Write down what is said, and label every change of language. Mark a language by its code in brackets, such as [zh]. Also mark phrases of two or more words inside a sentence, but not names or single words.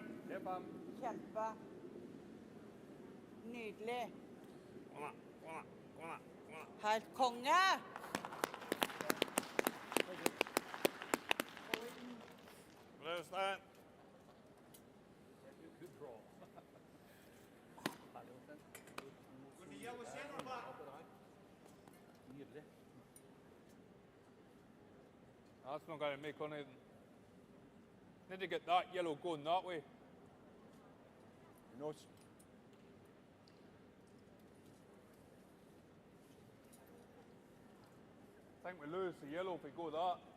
[no] Kjempe. Nydelig. Kom da, kom da, kom da, kom da. Helt konge! Bra, Jostein. [en] Good draw. [no] Herlig, Jostein. Nydelig. [en] That's not going to make on anything. Need to get that yellow going that way. No. I think we lose the yellow if we go that.